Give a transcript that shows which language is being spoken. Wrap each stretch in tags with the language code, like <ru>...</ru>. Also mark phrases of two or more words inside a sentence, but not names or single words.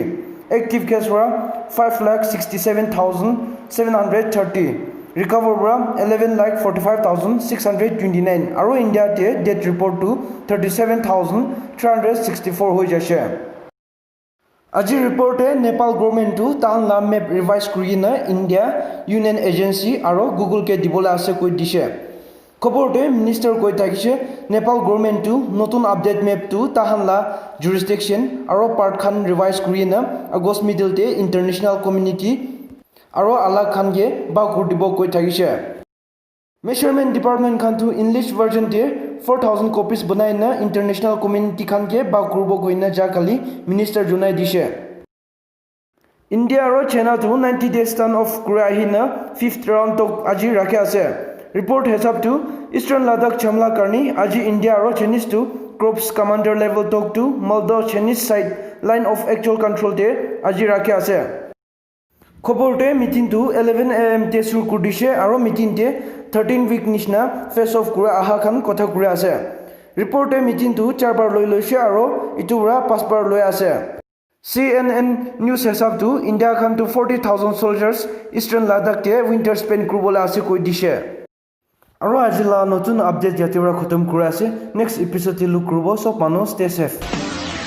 <nag>Active case ra 5,67,730. Recover ra 11,45,629. Aro India te</nag> <en>death report</en> <nag>to 37,364 ho jase. Aji report Nepal government to tan la</nag> <en>map revise</en> <nag>kurina India</nag> <en>Union Agency</en> <nag>aro Google ke dibola ase koi dise. Khobor te minister koi thakise Nepal government to notun</nag> <en>update map</en> <nag>to tahan la jurisdiction aro part khan revise kurina August middle te</nag> <en>international community</en> <nag>aro alag khan ge ba kur dibo koi thakise.</nag> <en>Measurement department</en> <nag>khan to</nag> <en>English version</en> <nag>te 4,000 copies banai na</nag> <en>international community</en> <nag>khan ke ba kurbo goina jakali minister junai dise. India aro China to 90</nag> <en>days stand off</en> <nag>kura hina 5th round tok aji rakhe ase. Report hesab to Eastern Ladakh chamla karni aji India aro Chinese to</nag> <en>corps commander level talk</en> <nag>to Maldo</nag> <en>Chinese side line of actual control</en> <nag>te aji rakhe ase. Khobor te meeting to 11 am te sur kurdise aro meeting te 13 week nishna</nag> <en>face off</en> <nag>kura aha khan kotha kura ase. Report te meeting to 4 bar loi loise aro itubra 5 bar loi ase. CNN news hesab to India khan to 40,000 soldiers Eastern Ladakh te</nag> <en>winter spend</en> <nag>kurbola ase koi dise. Aro ajila notun update jatibra khatam kura ase.</nag> <en>Next episode</en> <nag>te look kurbo so manu</nag> <en>stay safe.</en>